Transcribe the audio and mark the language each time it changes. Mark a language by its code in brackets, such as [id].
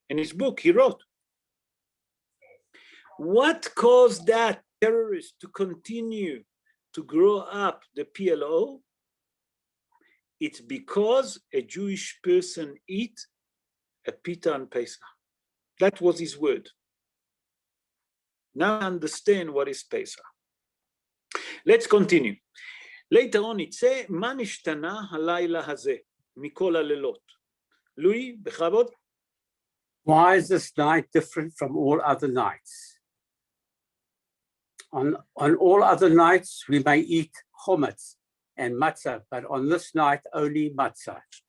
[en] In his book, he wrote, what caused that terrorist to continue to grow up the PLO? It's because a Jewish person eat a pita on Pesach. That was his word. Now I understand what is Pesach. Let's continue. Later on it says, [he] מה נשתנה הלילה הזה מכל הלילות? Louis, בכבוד. [en] Why is this night different from all other nights? On all other nights, we may eat chometz and matzah, but on this night, only matzah.